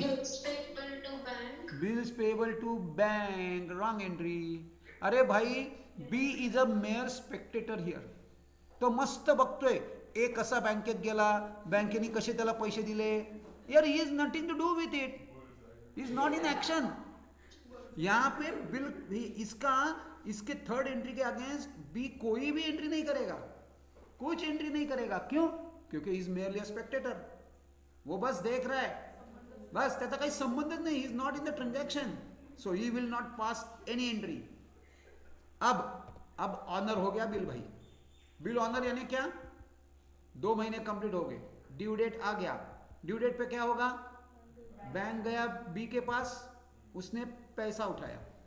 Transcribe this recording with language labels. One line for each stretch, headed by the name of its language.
English: Bills payable to bank. Bills payable to bank, wrong entry. अरे भाई, B is a mere spectator here.
Marathi: तो मस्त बघतोय ए कसा बँकेत गेला, बँकेने कसे त्याला पैसे दिले.
English: यार he is nothing to do with it, is not in action.
Hindi: यहाँ पे बिल इसका इसके थर्ड एंट्री के अगेंस्ट बी कोई भी एंट्री नहीं करेगा, कुछ एंट्री नहीं करेगा. क्यों?
English: क्योंकि is merely a spectator.
Hindi: वो बस देख रहा है,
Marathi: बस त्याचा काही संबंधच नाही.
English: Is not in the transaction, so he will not pass any entry.
Hindi: अब ऑनर हो गया बिल भाई. बिल ऑनर यानी क्या? 2 महीने कंप्लीट हो गए, ड्यू डेट आ गया. ड्यू डेट पे क्या होगा? बैंक गया बी के पास, उसने पैसा उठाया.